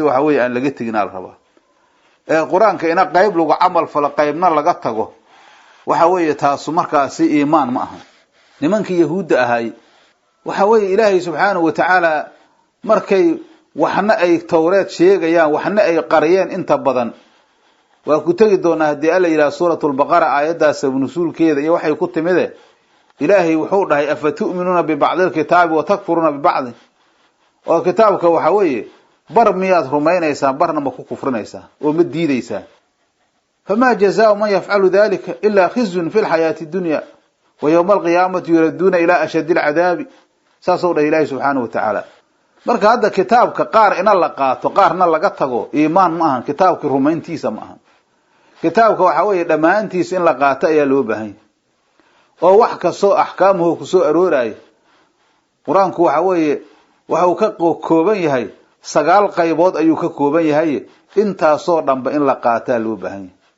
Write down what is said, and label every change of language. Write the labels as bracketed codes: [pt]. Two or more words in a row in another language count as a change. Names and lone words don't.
[so] waxa weeye aan laga tagin al raba quraanka ina qayb lagu camal falo qaybna laga tago waxa weeye taas markaasi iimaan ma aha nimankii yahuudda ahay waxa weeye ilaahay [ar] سبحانه وتعالى [so] markay waxna ay tawreed sheegayaan waxna ay qariyeen inta badan waa ku tagi doonaa hadii alla yiraahdo suuratul baqara aayadaas nusuulkeeda iyo waxay ku timide ilaahay wuxuu dhahay [ar] أفتؤمنون ببعض الكتاب وتكفرون ببعض [so] oo kitaabka waxa weeye bar miyaad rumaynaysaa barna ma ku kufrinaysaa oo ma diidaysaa [ar] فما جزاء من يفعل ذلك إلا خزي في الحياة الدنيا ويوم القيامة يردون إلى أشد العذاب [so] saasoo dhahay ilaahay [ar] سبحانه وتعالى [so] marka hadda kitaabka qaar ina la qaato qaarna laga tago iimaan ma aha kitaabka rumayntiisa ma aha kitaabka waxa weeye dhamaantiisa in la qaato ayaa loo baahan oo wax ka soo ahkaamuhu ku soo arooray quraanku waxa weeye waxa uu ka kooban yahay 9 qaybood ayuu ka kooban yahay intaasoo dhanba in la qaato loo baahan